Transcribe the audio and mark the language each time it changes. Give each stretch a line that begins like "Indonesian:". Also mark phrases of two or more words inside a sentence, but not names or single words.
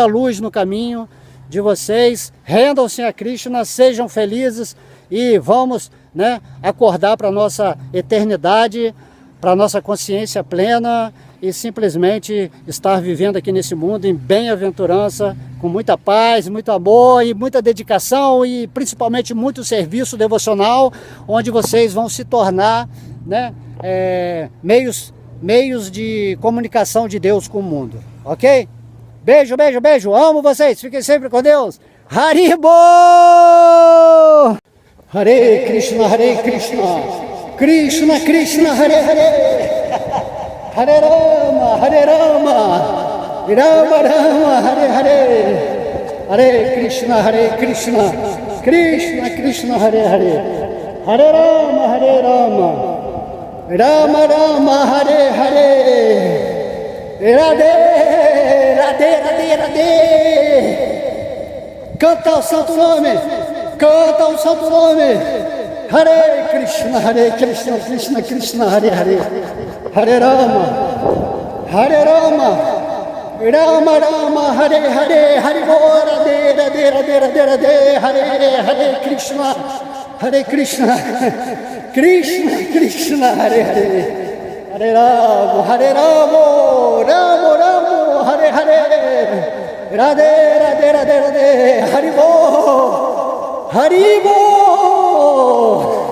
Portuguese: luz no caminho de vocês, rendam-se a Krishna, sejam felizes e vamos, né, acordar para a nossa eternidade, para a nossa consciência plena e simplesmente estar vivendo aqui nesse mundo em bem-aventurança, com muita paz, muito amor e muita dedicação e principalmente muito serviço devocional, onde vocês vão se tornar, né, meios de comunicação de Deus com o mundo, ok? Beijo, beijo, beijo, amo vocês, fiquem sempre com Deus. Haribo!
Sanskrit: Hare Krishna, Krishna Krishna, Hare Hare, Hare Rama, Rama Rama, Hare Hare, Hare Krishna, Krishna Krishna, Hare Hare, Hare Rama, Rama Rama, Hare Hare, Radhe, Radhe, Radhe, Radhe.
Portuguese: Canta o santo nome, canta o santo nome.
Sanskrit: Hare Krishna, Krishna Krishna, Hare Hare, Hare Rama, Rama Rama, Hare Hare, Hare Radhe, Radhe, Radhe, Radhe, Radhe, Hare Krishna, Krishna Krishna, Hare Hare, Hare Rama, Rama, Hare Hare, Radhe, Radhe, Radhe, Radhe, Haribo, Haribo.